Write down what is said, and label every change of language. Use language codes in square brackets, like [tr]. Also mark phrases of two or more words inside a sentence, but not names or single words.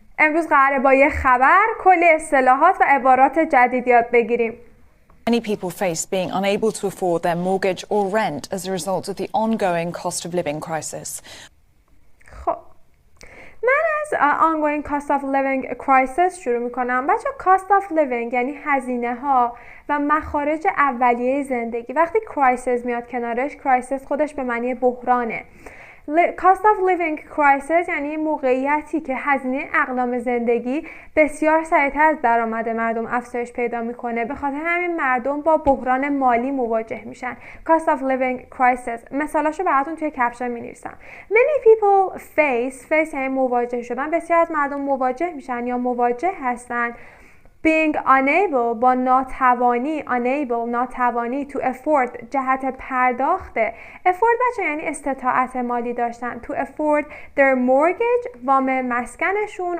[fa] امروز قراره با یه خبر کلی اصطلاحات و عبارات جدید یاد بگیریم. [en] Many people face being unable to afford their mortgage or rent as a result of the ongoing cost of living crisis. [fa] خب من از [en] ongoing cost of living crisis [fa] شروع میکنم. بچه [en] cost of living [fa] یعنی هزینه ها و مخارج اولیه زندگی. وقتی crisis میاد کنارش، crisis خودش به معنی بحرانه. [en] cost of living crisis [fa] یعنی موقعیتی که هزینه اقلام زندگی بسیار سریعتر از درآمد مردم افزایش پیدا میکنه. به خاطر همین مردم با بحران مالی مواجه میشن. [en] cost of living crisis [fa] مثالاشو براتون توی کپشن مینویسم. [en] many people face [fa] یعنی مواجه شدن. بسیار از مردم مواجه میشن یا مواجه هستن. [en] being unable [fa] با ناتوانی، ناتوانی [en] to afford [fa] جهت پرداخته. afford بچه یعنی استطاعت مالی داشتن. [en] to afford their mortgage [fa] وام مسکنشون